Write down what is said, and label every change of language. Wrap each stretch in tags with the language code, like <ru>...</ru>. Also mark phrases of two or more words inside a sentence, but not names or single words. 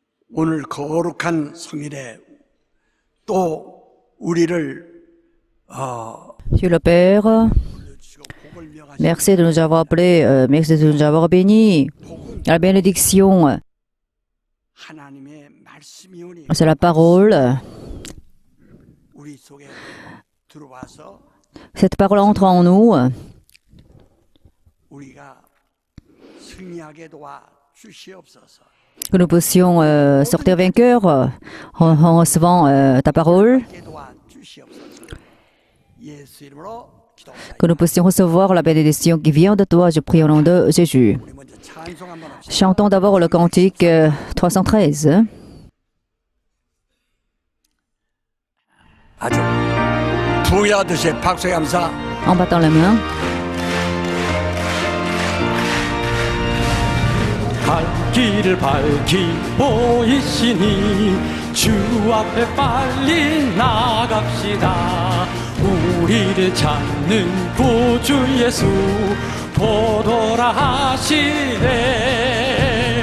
<ko>오늘 거룩한 성일에 또 우리를</ko> <fr>Dieu le Père, merci de nous avoir appelés, merci de nous avoir bénis. La bénédiction,</fr> <ko>하나님의 말씀이</ko> <fr>c'est la parole.</fr> <ko>우리 속에 들어와서</ko> <fr>Cette parole entre en nous,</fr> <ko>우리가 승리하게 도와 주시옵소서.</ko> <fr>que nous puissions sortir vainqueurs en recevant ta parole,</fr> <ko>도와 주시옵소서. 예수 이름으로 기도합니다.</ko> <fr>que nous puissions recevoir la bénédiction qui vient de toi. Je prie au nom de Jésus.</fr> <ko>우리 먼저 찬송 한번 합시다.</ko> <fr>Chantons d'abord le cantique 313.</fr> <ko>아주 부여하듯이 박수 감사.</ko> <fr>En battant la main.</fr> <ko>갈 길을 밝히 보이시니 주 앞에 빨리 나갑시다. 우리를 찾는 구주 예수 보도라 하시네.</ko>